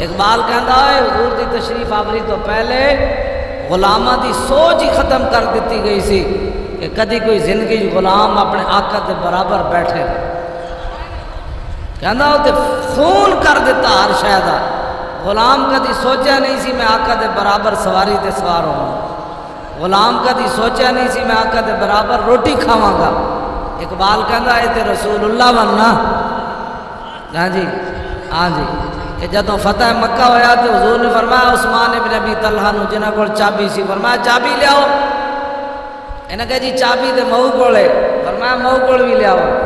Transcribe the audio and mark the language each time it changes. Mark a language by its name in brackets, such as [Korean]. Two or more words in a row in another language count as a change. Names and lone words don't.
[Punjabi] اقبال کہندا ہے حضور دی تشریف آوری تو پہلے غلامہ دی سوچ ہی ختم کر دیتی گئی سی کہ کدی کوئی زندگی غلام اپنے آقا دے برابر بیٹھے، کہندا ہوتے خون کر دیتا ہر شے دا، غلام کدی سوچا نہیں سی میں آقا دے برابر سواری تے سوار ہوں، غلام کدی سوچا نہیں سی میں آقا دے برابر روٹی کھاواں گا۔ اقبال کہندا ہے تے رسول اللہ وننا ہاں جی ہاں جی کہ جدوں فتح مکہ ہویا تو حضور نے فرمایا عثمان ابن ابی طلحہ نو جنہاں کول چابی سی، فرمایا چابی لیاؤ، انہاں کہا جی چابی تے مئو کول ہے، فرمایا مئو کول بھی لیاؤ۔